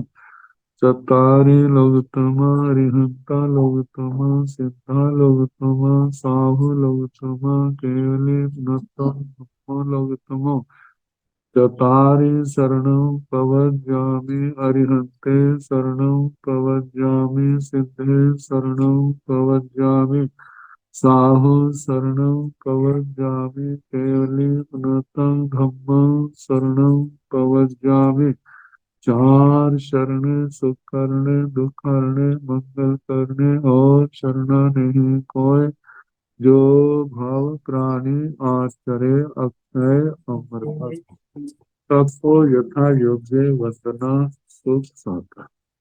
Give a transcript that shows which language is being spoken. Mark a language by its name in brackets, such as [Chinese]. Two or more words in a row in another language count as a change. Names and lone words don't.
[Prakrit languages] चतारि लोकतमा, अरिहंता लोकतमा, सिद्धा लोकतमा, साहु लोकतमा, केवली गुणस्थो धम्मो लोकतमो। चतारि शरणं प्रव्रजामि, अरिहन्ते शरणं प्रव्रजामि, सिद्धे शरणं प्रव्रजामि, साहु शरणं प्रव्रजामि, केवली पुनतं धम्मं शरणं प्रव्रजामि। [Hindi] चार शरण सुख करने, दुख करने, मंगल करने और शरणा नहीं कोई, जो भाव प्राणी आचरे अक्षय अमर। सबको यथा योग्य वंदना सुख साता।